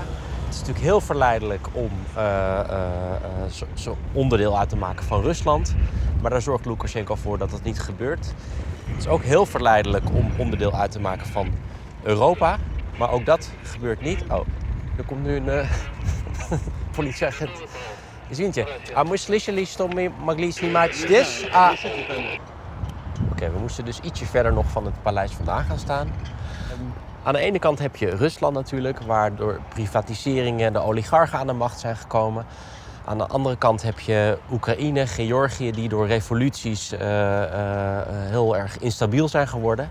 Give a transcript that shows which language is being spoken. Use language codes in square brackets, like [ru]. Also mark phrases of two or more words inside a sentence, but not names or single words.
[nl] Het is natuurlijk heel verleidelijk om zo onderdeel uit te maken van Rusland. Maar daar zorgt Lukashenko voor dat dat niet gebeurt. Het is ook heel verleidelijk om onderdeel uit te maken van Europa. Maar ook dat gebeurt niet. Oh, er komt nu een politieagent. [ru] Извините, а мы слышали, что мы могли снимать здесь? [nl] Oké, we moesten dus ietsje verder nog van het paleis vandaan gaan staan. Aan de ene kant heb je Rusland natuurlijk, waar door privatiseringen de oligarchen aan de macht zijn gekomen. Aan de andere kant heb je Oekraïne, Georgië, die door revoluties heel erg instabiel zijn geworden.